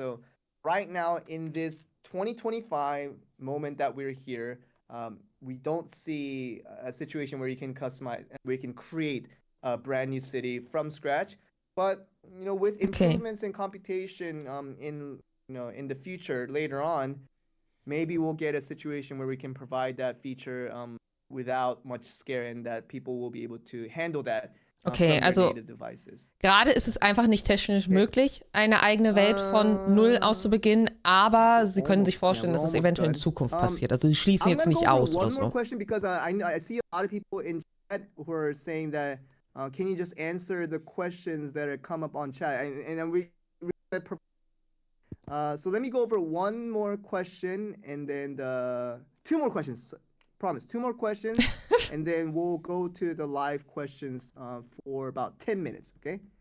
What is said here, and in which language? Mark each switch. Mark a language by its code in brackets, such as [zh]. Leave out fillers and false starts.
[en] So right now in this 2025 moment that we're here, we don't see a situation where you can customize and where you can create a brand new city from scratch. But with improvements in computation in the future later on, maybe we'll get a situation where we can provide that feature without much scare, and that people will be able to handle that. [de] Okay, also gerade ist es einfach nicht technisch möglich, eine eigene Welt von Null aus zu beginnen, aber sie können sich vorstellen, dass es eventuell in Zukunft passiert. Also sie schließen jetzt nicht aus oder so. [en] Because I see a lot of people in chat who are saying that can you just answer the questions that are come up on chat, and we so let me go over one more question and then two more questions. Promise, two more questions, and then we'll go to the live questions for about 10 minutes, okay?